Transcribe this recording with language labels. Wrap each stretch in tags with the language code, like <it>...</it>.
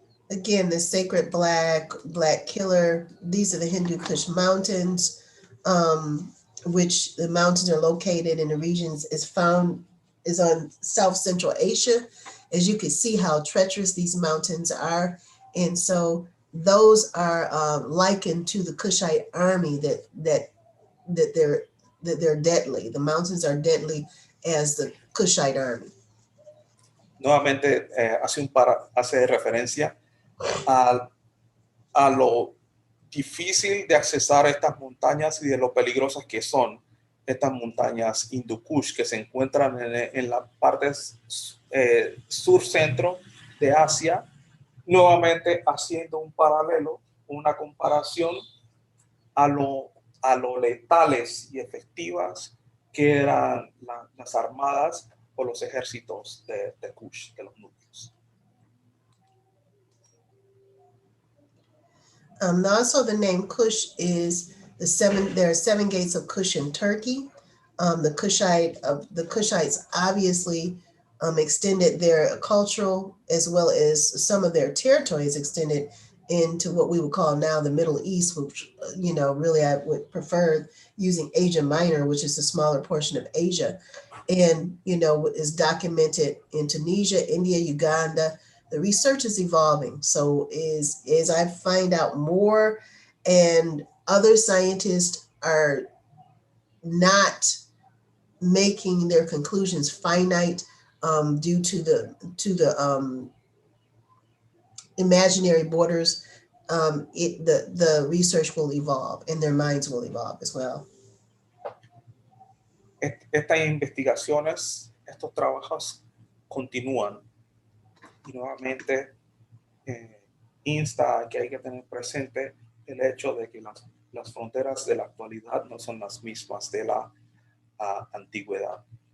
<en>Again, the sacred black killer, these are the Hindu Kush mountains, which the mountains are located in the regions is on South Central Asia. As you can see how treacherous these mountains are. And so those are likened to the Kushite army that they're deadly. The mountains are deadly as the Kushite army.</en> <es>Nuevamente hace referencia a lo difícil de accesar estas montañas y de lo peligrosas que son estas montañas Hindu Kush que se encuentran en la parte sur-centro de Asia, nuevamente haciendo un paralelo, una comparación a lo letales y efectivas que eran las armadas o los ejércitos de Kush, de los Nubios.</es> <en>Also, the name Kush is there are 7 gates of Kush in Turkey. The Kushites obviously extended their cultural as well as some of their territories extended into what we would call now the Middle East, which, really I would prefer using Asia Minor, which is the smaller portion of Asia. And, is documented in Tunisia, India, Uganda. The research is evolving. So as I find out more and other scientists are not making their conclusions finite due to the imaginary borders, the research will evolve and their minds will evolve as well.</en> <es>Estas investigaciones, estos trabajos continúan y nuevamente insta a que hay que tener presente el hecho de que las fronteras de la actualidad no son las mismas de la antigüedad.</es>